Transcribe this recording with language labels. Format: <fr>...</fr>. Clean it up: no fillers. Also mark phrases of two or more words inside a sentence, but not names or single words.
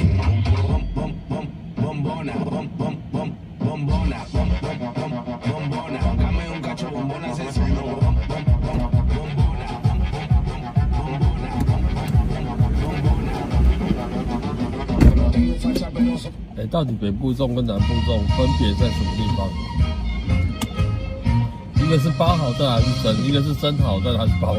<es>Bombona, bombona, bombona, dame un cacho bombona, se sonó. Bombona.</es> <zh>到底北部粽跟南部粽分别在什么地方？一个是包好蛋还是蒸，一个是蒸好蛋还是包？</zh>